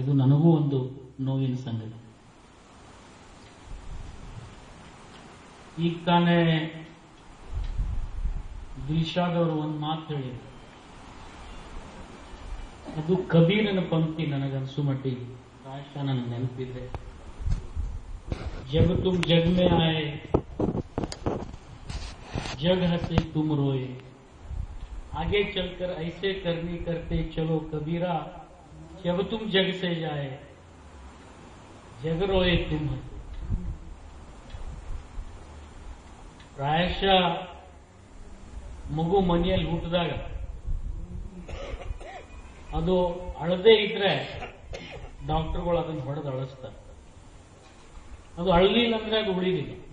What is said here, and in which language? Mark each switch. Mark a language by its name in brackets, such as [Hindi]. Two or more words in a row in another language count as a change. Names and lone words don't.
[Kannada] ಇದು ನನಗೂ ಒಂದು ನೋವಿನ ಸಂಗತಿ. ಈಗ ತಾನೇ ದಿಲ್ಶಾದ್ ಅವರು ಒಂದು ಮಾತು ಹೇಳಿದ್ರು. ಅದು ಕಬೀರನ ಪಂಕ್ತಿ ನನಗನ್ಸು ಮಟ್ಟಿಗೆ ಪ್ರಾಯಶಃ ನನಗೆ ನೆನಪಿದೆ. [Hindi] जब तुम जग में आए जग हंसे तुम रोए आगे चलकर ऐसे करनी करते चलो कबीरा जब तुम जग से जाए जग रोए तुम हंसे. [Kannada] ಪ್ರಾಯಶಃ ಮಗು ಮನೆಯಲ್ಲಿ ಹುಟ್ಟಿದಾಗ ಅದು ಅಳದೇ ಇದ್ರೆ ಡಾಕ್ಟರ್ಗಳು ಅದನ್ನು ಹೊಡೆದು ಅಳಿಸ್ತಾರೆ. ಅದು ಅಳಲಿಲ್ಲ ಅಂದ್ರೆ ಅದು ಉಳಿದಿಲ್ಲ.